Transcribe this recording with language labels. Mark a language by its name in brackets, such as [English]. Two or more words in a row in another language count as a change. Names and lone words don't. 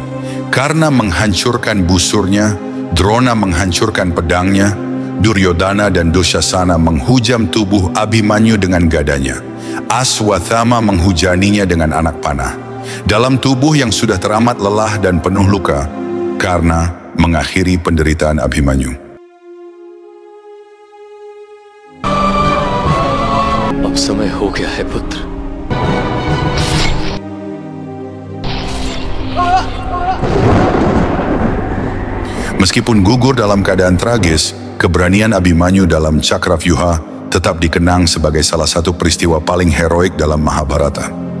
[Indonesian] Karna menghancurkan busurnya, Drona menghancurkan pedangnya, Duryodhana dan Dushasana menghujam tubuh Abhimanyu dengan gadanya. Ashwatthama menghujaninya dengan anak panah. Dalam tubuh yang sudah teramat lelah dan penuh luka, Karna mengakhiri penderitaan Abhimanyu. [Hindi] अब समय हो गया है पुत्र। [Indonesian] Meskipun gugur dalam keadaan tragis, keberanian Abhimanyu dalam Cakravyuha tetap dikenang sebagai salah satu peristiwa paling heroik dalam Mahabharata.